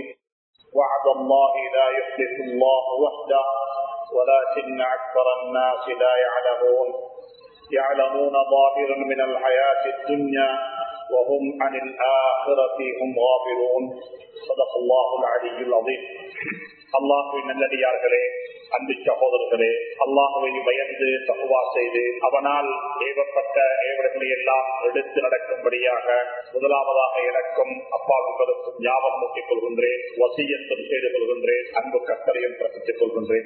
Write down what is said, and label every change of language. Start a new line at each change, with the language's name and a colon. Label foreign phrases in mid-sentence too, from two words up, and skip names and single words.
Arabic: وعد الله لا يخلف الله وحده ولكن أكثر الناس لا يعلمون ظاهرا من الحياة الدنيا وهم عن الآخرة هم غافلون. صدق الله العلي العظيم.
Tamil: அல்லாஹ்வின் நல்லடியார்களே, அன்பு சகோதரர்களே, அல்லாஹ்வை பயந்து தக்வா செய்து அவனால் ஏவப்பட்ட ஏவல்களை எல்லாம் எடுத்து நடக்கும்படியாக முதலாவதாக எனக்கும் அப்பா உங்களுக்கும் ஞாபகம் ஊட்டிக் கொள்கின்றேன், வசியத்தும் செய்து கொள்கின்றேன், அன்பு கட்டளையும் பிறப்பித்துக் கொள்கின்றேன்.